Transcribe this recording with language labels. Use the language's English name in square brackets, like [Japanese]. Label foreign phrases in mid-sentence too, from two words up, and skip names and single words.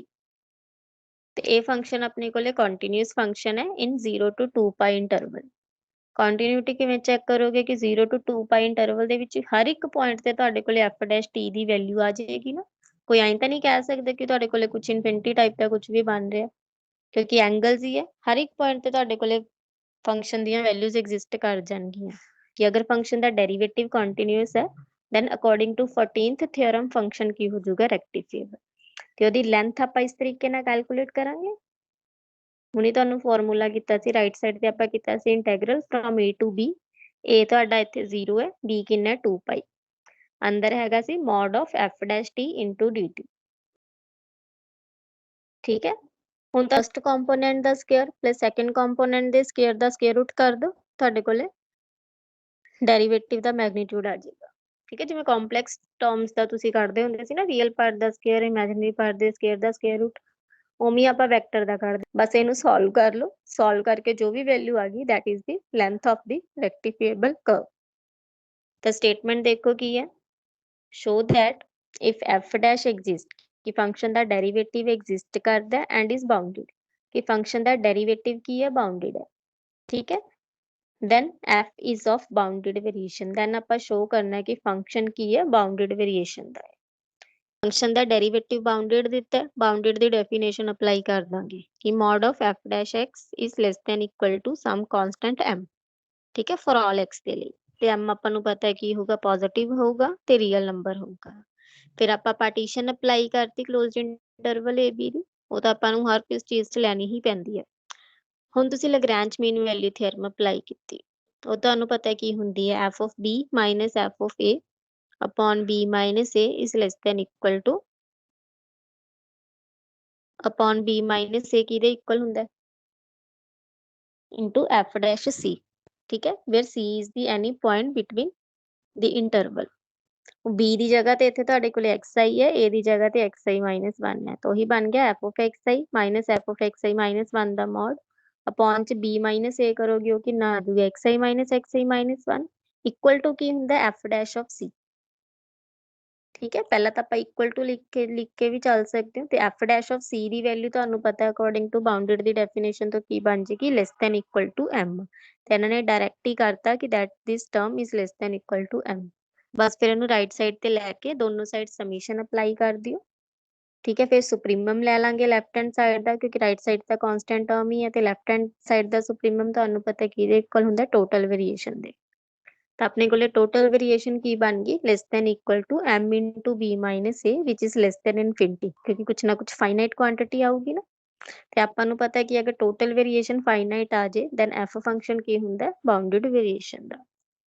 [Punjabi] ਤੇ ਇਹ ਫੰਕਸ਼ਨ ਆਪਣੇ ਕੋਲੇ [English] continuous function [Punjabi] ਹੈ [English] in 0 to 2 pi interval continuity [Punjabi] ਕਿਵੇਂ ਚੈੱਕ ਕਰੋਗੇ ਕਿ [English] 0 to 2 pi interval [Punjabi] ਦੇ ਵਿੱਚ ਹਰ ਇੱਕ ਪੁਆਇੰਟ ਤੇ ਤੁਹਾਡੇ ਕੋਲੇ f' ਦੀ ਵੈਲਿਊ ਆ ਜਾਏਗੀ ਨਾ ਕੋਈ ਐਂ ਤਾਂ ਨਹੀਂ ਕਹਿ ਸਕਦੇ ਕਿ ਤੁਹਾਡੇ ਕੋਲੇ ਕੁਝ [English] infinity type [Punjabi] ਦਾ ਕੁਝ ਵੀ ਬਣ ਰਿਹਾ ਕਿਉਂਕਿ ਐਂਗਲਸ ਹੀ ਹੈ ਹਰ ਇੱਕ ਪੁਆਇੰਟ ਤੇ ਤੁਹਾਡੇ ਕੋਲੇ ਫੰਕਸ਼ਨ ਦੀਆਂ ਵੈਲਿਊਜ਼ ਐਗਜ਼ਿਸਟ ਕਰ ਜਾਣਗੀਆਂ ਕਿ ਅਗਰ ਫੰਕਸ਼ਨ ਦਾ ਡੈਰੀਵੇਟਿਵ ਕੰਟੀਨਿਊਸ ਹੈ [English] then according to 14th theorem [Punjabi] ਫੰਕਸ਼ਨ ਕੀ ਹੋ ਜਾਊਗਾ ਰੈਕਟੀਫੀਏਬਲ ਤੇ ਉਹਦੀ ਲੈਂਥ ਆਪਾਂ ਇਸ ਤਰੀਕੇ ਨਾਲ ਕੈਲਕੂਲੇਟ ਕਰਾਂਗੇ ਹੁਣੀ ਤੁਹਾਨੂੰ ਫਾਰਮੂਲਾ ਕੀਤਾ ਸੀ [English] right side [Punjabi] ਤੇ ਆਪਾਂ ਕੀਤਾ ਸੀ [English] integral from a to b a [Punjabi] ਤੁਹਾਡਾ ਇੱਥੇ 0 ਹੈ b ਕਿੰਨਾ 2 ਪਾਈ ਅੰਦਰ ਹੈਗਾ ਸੀ [English] mod of f' t into dt [Punjabi] ਠੀਕ ਹੈ ਹੁਣ [English] first component [Punjabi] ਦਾ [English] square plus second component [Punjabi] ਦੇ ਸਕੁਅਰ ਦਾ [English] square root [Punjabi] ਕਰ ਦਿਓ ਤੁਹਾਡੇ ਕੋਲੇ ਡੈਰੀਵੇਟਿਵ ਦਾ ਮੈਗਨੀਟਿਊਡ ਆ ਜਾਏਗਾ ਠੀਕ ਹੈ ਜਿਵੇਂ [English] complex terms [Punjabi] ਦਾ ਤੁਸੀਂ ਕੱਢਦੇ ਹੁੰਦੇ ਸੀ ਨਾ [English] real part [Punjabi] ਦਾ ਸਕੁਅਰ [English] imaginary part [Punjabi] ਦੇ ਸਕੁਅਰ ਦਾ [English] square root [Punjabi] ਉਵੇਂ ਆਪਾਂ ਵੈਕਟਰ ਦਾ ਕੱਢਦੇ ਬਸ ਇਹਨੂੰ ਸੋਲਵ ਕਰ ਲਓ ਸੋਲਵ ਕਰਕੇ ਜੋ ਵੀ ਵੈਲਿਊ ਆ ਗਈ [English] that is the length of the rectifiable curve [Punjabi] ਤਾਂ ਸਟੇਟਮੈਂਟ ਦੇਖੋ ਕੀ ਹੈ [English] show that if f dash exists [Punjabi] ਕਿ ਫੰਕਸ਼ਨ ਦਾ ਡੈਰੀਵੇਟਿਵ ਐਗਜ਼ਿਸਟ ਕਰਦਾ [English] and is bounded, [Punjabi] ਕਿ ਫੰਕਸ਼ਨ ਦਾ ਡੈਰੀਵੇਟਿਵ ਕੀ ਹੈ, ਬਾਉਂਡਡ ਹੈ। ਠੀਕ ਹੈ, [English] then f is of bounded variation, [Punjabi] ਦੈਨ ਆਪਾਂ ਸ਼ੋ ਕਰਨਾ ਕਿ ਫੰਕਸ਼ਨ ਕੀ ਹੈ, [English] bounded variation [Punjabi] ਦਾ ਹੈ। ਫੰਕਸ਼ਨ ਦਾ ਡੈਰੀਵੇਟਿਵ ਬਾਉਂਡਡ ਦਿੱਤਾ, ਬਾਉਂਡਡ ਦੀ [English] definition apply [Punjabi] ਕਰ ਦਾਂਗੇ ਕਿ [English] mod of f dash x is less than equal to some constant m. [Punjabi] ਠੀਕ ਹੈ, [English] for all x [Punjabi] ਦੇ ਲਈ, ਤੇ m ਆਪਾਂ ਨੂੰ ਪਤਾ ਹੈ ਕੀ ਹੋਊਗਾ, ਪੋਜ਼ਿਟਿਵ ਹੋਊਗਾ ਤੇ [English] real number [Punjabi] ਹੋਊਗਾ। ਫਿਰ ਆਪਾਂ [English] partition apply [Punjabi] ਕਰਤੀ [English] closed interval a b [Punjabi] ਦੀ, ਉਹ ਤਾਂ ਆਪਾਂ ਨੂੰ ਹਰ ਕਿਸ ਚੀਜ਼ 'ਚ ਲੈਣੀ ਹੀ ਪੈਂਦੀ ਹੈ। ਹੁਣ ਤੁਸੀਂ [English] Lagrange mean value theorem apply [Punjabi] ਕੀਤੀ, ਉਹ ਤੁਹਾਨੂੰ ਪਤਾ ਕੀ ਹੁੰਦੀ ਹੈ, [English] f of b ਮਾਈਨਸ f of a upon b minus a is less than equal to upon b minus a [Punjabi] ਕਿਹਦੇ ਇਕੁਅਲ ਹੁੰਦਾ ਹੈ, [English] into f dash c। [Punjabi] ਠੀਕ ਹੈ, [English] where c is the any point between the interval। [Punjabi] b ਦੀ ਜਗ੍ਹਾ ਤੇ ਇੱਥੇ ਤੁਹਾਡੇ ਕੋਲ xi ਹੈ, a ਦੀ ਜਗ੍ਹਾ ਤੇ [English] xi minus 1 [Punjabi] ਹੈ, ਤਾਂ ਉਹੀ ਬਣ ਗਿਆ [English] f of xi minus f of xi minus 1 [Punjabi] ਦਾ ਮੋਡ upon ਚ [English] b minus a [Punjabi] ਕਰੋਗੇ, ਉਹ ਕਿੰਨਾ ਆ ਜਾਊਗਾ, [English] xi minus xi minus 1 equal to [Punjabi] ਕੀ ਹੁੰਦਾ, [English] f dash of c। [Punjabi] ਠੀਕ ਹੈ, ਪਹਿਲਾਂ ਤਾਂ ਆਪਾਂ [English] equal to [Punjabi] ਲਿਖ ਕੇ ਵੀ ਚੱਲ ਸਕਦੇ ਹੋ, ਤੇ [English] f dash of c [Punjabi] ਦੀ ਵੈਲਿਊ ਤੁਹਾਨੂੰ ਪਤਾ [English] according to [Punjabi] ਬਾਉਂਡਡ ਦੀ ਡੈਫੀਨੇਸ਼ਨ ਤੋਂ ਕੀ ਬਣ ਜੇਗੀ, [English] less than equal to m. [Punjabi] ਤੇ ਇਹਨਾਂ ਨੇ ਡਾਇਰੈਕਟ ਹੀ ਕਰਤਾ ਕਿ [English] that this term is less than equal to m. [Punjabi] ਬਸ ਫਿਰ ਇਹਨੂੰ [English] right side [Punjabi] ਤੇ ਲੈ ਕੇ ਦੋਨੋਂ ਸਾਈਡ [English] summation apply [Punjabi] ਕਰ ਦਿਓ। ਠੀਕ ਹੈ, ਫਿਰ ਸੁਪਰੀਮਮ ਲੈ ਲਾਂਗੇ [English] left hand side [Punjabi] ਦਾ, ਕਿਉਂਕਿ [English] right side [Punjabi] ਤਾਂ [English] constant term [Punjabi] ਹੀ ਹੈ, ਤੇ [English] left hand side [Punjabi] ਦਾ ਸੁਪਰੀਮਮ ਤੁਹਾਨੂੰ ਪਤਾ ਕਿਹਦੇ ਇਕੁਅਲ ਹੁੰਦਾ, [English] total variation [Punjabi] ਦੇ। ਤਾਂ ਆਪਣੇ ਕੋਲੇ [English] total variation [Punjabi] ਕੀ ਬਣ ਗਈ, [English] less than equal to m into b minus a which is less than infinity, [Punjabi] ਕਿਉਂਕਿ ਕੁਛ ਨਾ ਕੁਛ [English] finite quantity [Punjabi] ਆਊਗੀ ਨਾ, ਤੇ ਆਪਾਂ ਨੂੰ ਪਤਾ ਕਿ ਅਗਰ [English] total variation finite [Punjabi] ਆ ਜੇ ਦੈਨ f ਫੰਕਸ਼ਨ ਕੀ ਹੁੰਦਾ, [English] bounded variation [Punjabi] ਦਾ।